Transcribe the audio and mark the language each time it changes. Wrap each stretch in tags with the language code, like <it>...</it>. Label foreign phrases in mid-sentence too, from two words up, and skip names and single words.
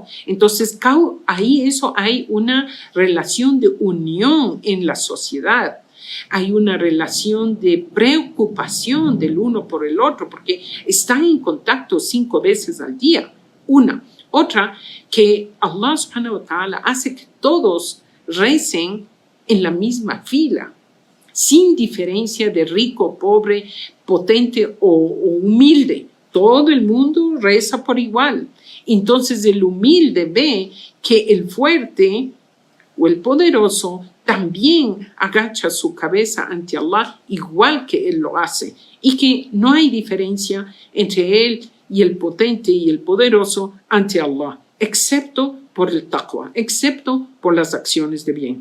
<es>Entonces, ahí hay una relación de unión en la sociedad. Hay una relación de preocupación del uno por el otro, porque están en contacto 5 veces al día. Una. Otra, que Allah</es> <ar>سبحانه وتعالى</ar> <es>hace que todos recen en la misma fila, sin diferencia de rico, pobre, potente o humilde. Todo el mundo reza por igual. Entonces el humilde ve que el fuerte o el poderoso también agacha su cabeza ante Allah igual que él lo hace, y que no hay diferencia entre él y el potente y el poderoso ante Allah, excepto por el taqwa, excepto por las acciones de bien.</es>